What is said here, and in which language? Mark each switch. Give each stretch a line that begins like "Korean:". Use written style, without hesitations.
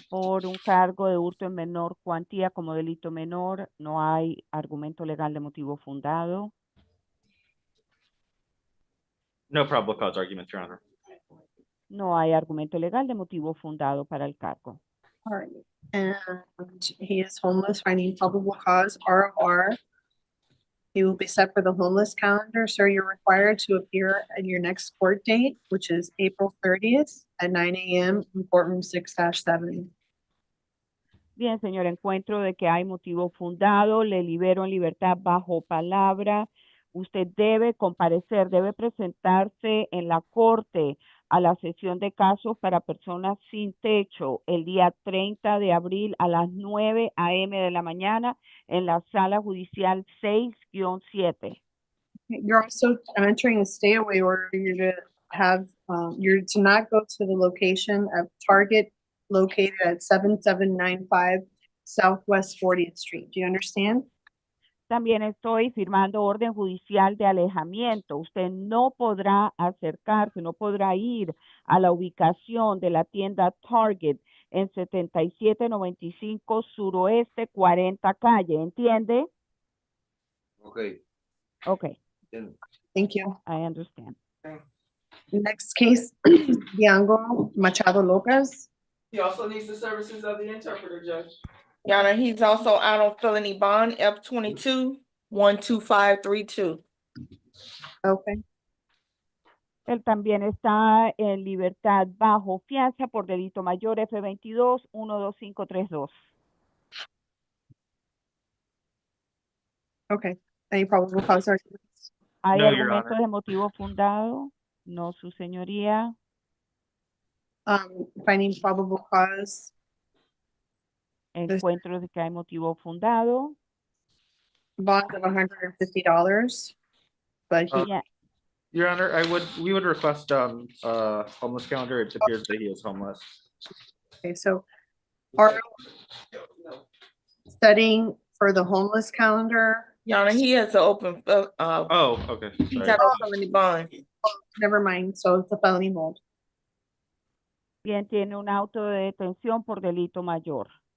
Spanish: por un cargo de hurto en menor cuantía como delito menor. No hay argumento legal de motivo fundado.
English: No probable cause arguments, Your Honor.
Spanish: No hay argumento legal de motivo fundado para el cargo.
English: All right, and he is homeless, finding probable cause, ROR. He will be set for the homeless calendar, sir. You're required to appear at your next court date, which is April 30th at 9 a.m. in courtroom 6-7.
Spanish: Bien, señor, encuentro de que hay motivo fundado. Le libero en libertad bajo palabra. Usted debe comparecer, debe presentarse en la corte a la sesión de casos para personas sin techo el día 30 de abril a las 9 a.m. de la mañana en la sala judicial 6-7.
English: You're also entering a stay away order. You're to have, you're to not go to the location of Target located at 7795 Southwest 40th Street. Do you understand?
Spanish: También estoy firmando orden judicial de alejamiento. Usted no podrá acercarse, no podrá ir a la ubicación de la tienda Target en 7795 Suroeste 40 Calle. ¿Entiende?
English: Okay. Okay, Thank you. I understand. Next case, Diango Machado Lopez. He also needs the services of the interpreter, Judge. Your Honor, he's also out on felony bond, F-22-12532. Okay.
Spanish: Él también está en libertad bajo fianza por delito mayor F22-12532.
English: Okay. Any probable cause arguments?
Spanish: ¿Hay
English: No, Your
Spanish: argumentos
English: Honor.
Spanish: de motivo fundado? No, su señoría.
English: Finding probable cause,
Spanish: Encuentro de que hay motivo fundado.
English: bond of $150. But he, Yeah. Your Honor, we would request homeless calendar. It appears that he is homeless. okay, so are setting for the homeless calendar, Your Honor, he has an open, Oh, okay. he's Sorry. got a felony bond. never mind, so it's a felony hold.
Spanish: Bien, tiene un auto de detención por delito mayor.